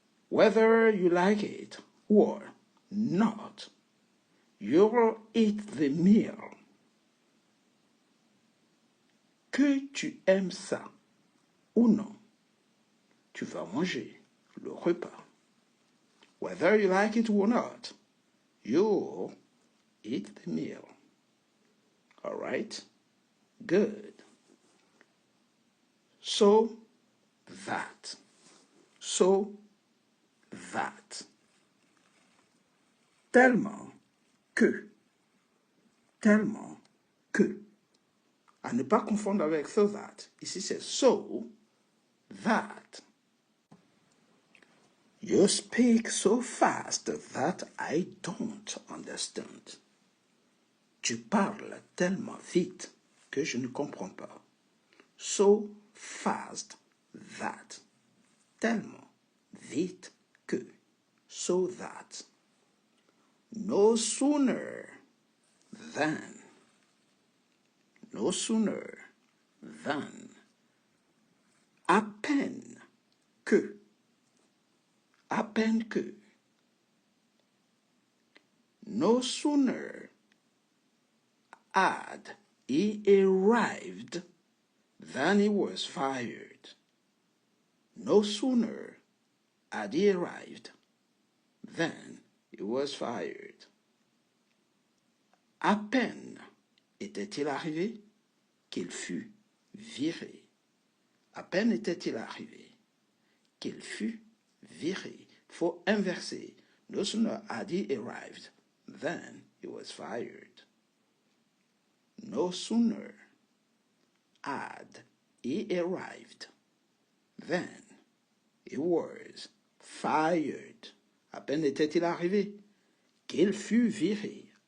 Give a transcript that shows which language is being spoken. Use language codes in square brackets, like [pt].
[en] Whether you like it or not, you'll eat the meal. [fr] Que tu aimes ça ou non, tu vas manger le repas. [en] Whether you like it or not, you'll eat the meal. All right? Good. So that. So that. [fr] Tellement que. Tellement que. À ne pas confondre avec [en] so that. [fr] Ici, c'est [en] so that. You speak so fast that I don't understand. [fr] Tu parles tellement vite que je ne comprends pas. [en] So fast that. [fr] Tellement vite que. [en] So that. No sooner than. No sooner than. [fr] À peine que. À peine que. [en] No sooner had he arrived than he was fired. No sooner had he arrived than he was fired. [fr] À peine était-il arrivé qu'il fut viré. À peine était-il arrivé qu'il fut viré. Faut inverser. [en] No sooner had he arrived than he was fired. No sooner had he arrived than he was fired. [fr] À peine était-il arrivé qu'il fut viré.